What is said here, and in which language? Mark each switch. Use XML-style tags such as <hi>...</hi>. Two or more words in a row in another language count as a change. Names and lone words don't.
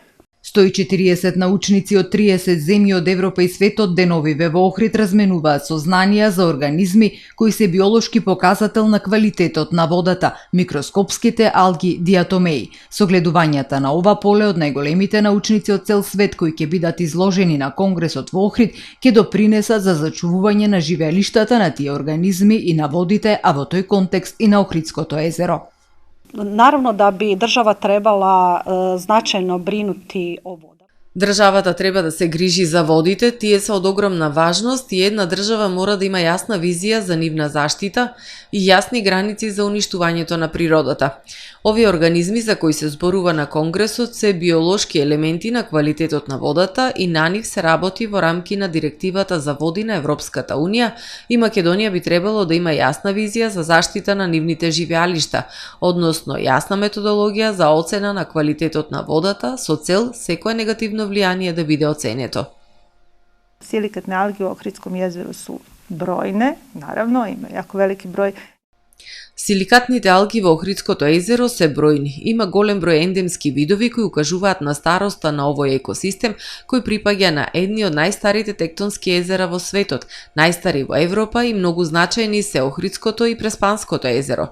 <mk>140 научници од 30 земји од Европа и светот деновиве во Охрид разменуваат сознанија за организми кои се биолошки показател на квалитетот на водата, микроскопските алги диатомеи. Согледувањата на ова поле од најголемите научници од цел свет кои ќе бидат изложени на конгресот во Охрид ќе допринесат за зачувување на живеалиштата на тие организми и на водите, а во тој контекст и на Охридското езеро.</mk> <hr>Naravno da bi država trebala značajno brinuti o vodama.</hr> <mk>Државата треба да се грижи за водите, тие се од огромна важност и една држава мора да има јасна визија за нивна заштита и јасни граници за уништувањето на природата. Овие организми за кои се зборува на Конгресот се биолошки елементи на квалитетот на водата и на нив се работи во рамки на Директивата за води на Европската Унија и Македонија би требало да има јасна визија за заштита на нивните живеалишта, односно јасна методологија за оцена на квалитетот на водата со цел секое негативно влијание да биде оценето.</mk> <hr>Silikatne alge u Ohridskom jezeru su brojne, naravno, ima jako veliki broj.</hr> <mk>Силикатните алги во Охридското езеро се бројни. Има голем број ендемски видови кои укажуваат на староста на овој екосистем, кој припаѓа на едни од најстарите тектонски езера во светот, најстари во Европа и многу значајни се Охридското и Преспанското езеро.</mk>